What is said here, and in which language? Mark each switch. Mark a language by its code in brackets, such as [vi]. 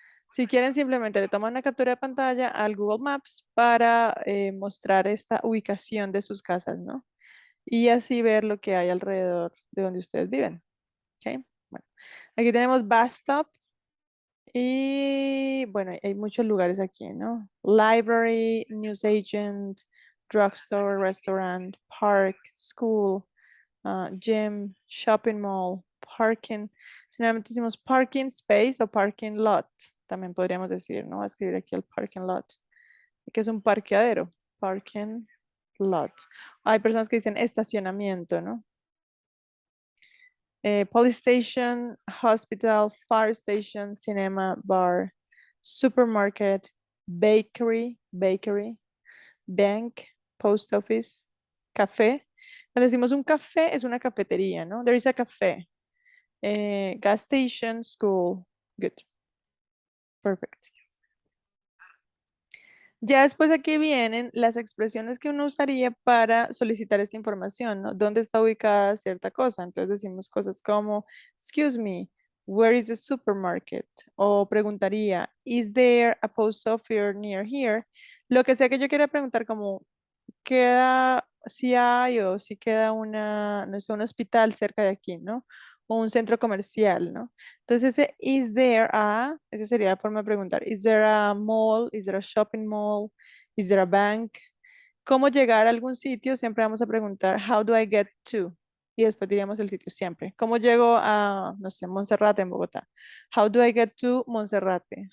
[es] Si quieren, simplemente le toman una captura de pantalla al Google Maps para mostrar esta ubicación de sus casas, ¿no? Y así ver lo que hay alrededor de donde ustedes viven. ¿Ok? Bueno, aquí tenemos bus stop y bueno, hay muchos lugares aquí, ¿no? [en] Library, newsagent, drugstore, restaurant, park, school, gym, shopping mall, parking. [es] Generalmente decimos [en] parking space o parking lot. [es] También podríamos decir, ¿no? Voy a escribir aquí el [en] parking lot, [es] que es un parqueadero. [en] Parking lot. [es] Hay personas que dicen estacionamiento, ¿no? [en] Police station, hospital, fire station, cinema, bar, supermarket, bakery, bank, post office, café. [es] Cuando decimos un café, es una cafetería, ¿no? [en] There is a café. Gas station, school. Good. Perfect. [es] Ya después aquí vienen las expresiones que uno usaría para solicitar esta información, ¿no? ¿Dónde está ubicada cierta cosa? Entonces decimos cosas como, [en] excuse me, Where is the supermarket? [es] O preguntaría, [en] is there a post office near here? [es] Lo que sea que yo quiera preguntar como, queda, si hay o si queda una, no sé, un hospital cerca de aquí, ¿no? O un centro comercial, ¿no? Entonces ese [en] is there a, [es] esa sería la forma de preguntar. [en] Is there a mall? Is there a shopping mall? Is there a bank? [es] ¿Cómo llegar a algún sitio? Siempre vamos a preguntar, [en] how do I get to? [es] Y después diríamos el sitio siempre. ¿Cómo llego a, no sé, Monserrate en Bogotá? [en] How do I get to Monserrate?